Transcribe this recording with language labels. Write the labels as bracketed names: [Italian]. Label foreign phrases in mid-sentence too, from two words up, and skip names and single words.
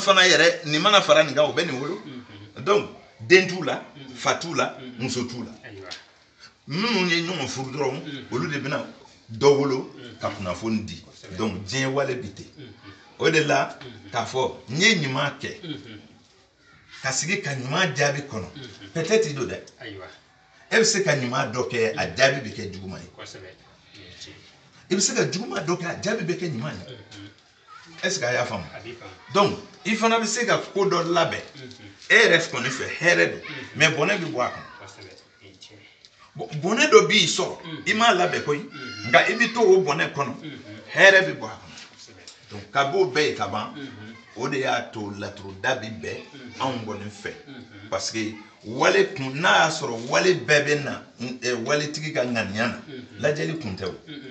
[Bambara] fana yɛrɛ nin mana fara nin kan o bɛ nin wolo donc den t'u la fa t'u la muso t'u la minnu ye ɲɔgɔn furu dɔrɔn olu de bɛna dɔ wolo ka kunnafoni di donc diɲɛ wale bi ten o de la k'a fɔ n ye ɲuman kɛ ka sigi ka ɲuman jaabi kɔnɔ peut-être i do dɛ e bɛ se ka ɲuman dɔ kɛ a jaabi bɛ kɛ juguman ye i bɛ se ka juguman dɔ kɛ a jaabi bɛ kɛ ɲuman ye [French] est-ce que [Bambara] a y'a faamu donc i fana bɛ se ka ko dɔ labɛn e yɛrɛ kɔni fɛ hɛrɛ don mais bɔnɛ bɛ bɔ a kɔnɔ bɔnɛ dɔ b'i sɔrɔ i m'a labɛn koyi nka i bɛ to o bɔnɛ kɔnɔ hɛrɛ bɛ bɔ a kɔnɔ donc ka b'o bɛɛ ye ka ban o de y'a to laturuda bi bɛɛ anw kɔni fɛ [French] parce que [Bambara] wale kun n'a y'a sɔrɔ wale bɛɛ bɛ na waletigi ka ŋaniya na lajɛli kun tɛ o